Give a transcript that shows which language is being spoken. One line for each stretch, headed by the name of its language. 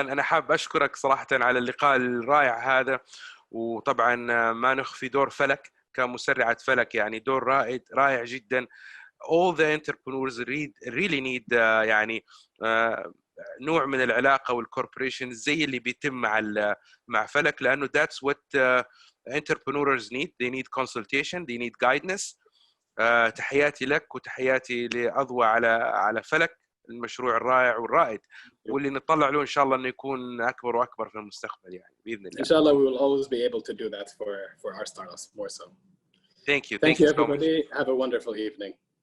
Arabic: أنا حاب أشكرك صراحة على اللقاء الرائع هذا، وطبعا ما نخفي دور فلك كمسرعة فلك، يعني دور رائع جدا.
English: All the entrepreneurs really need
Arabic: يعني نوع من العلاقة والcorporation زي اللي بيتم مع فلك، لأنه
English: that's what entrepreneurs need. They need consultation, they need guidance.
Arabic: تحياتي لك وتحياتي لأضواء على فلك، المشروع الرائع والرائد واللي نطلع له إن شاء الله إنه يكون أكبر وأكبر في المستقبل يعني بإذن الله. إن شاء الله
English: we will always be able to do that for our startups more so. Thank you. Thank you everybody. Have a wonderful evening.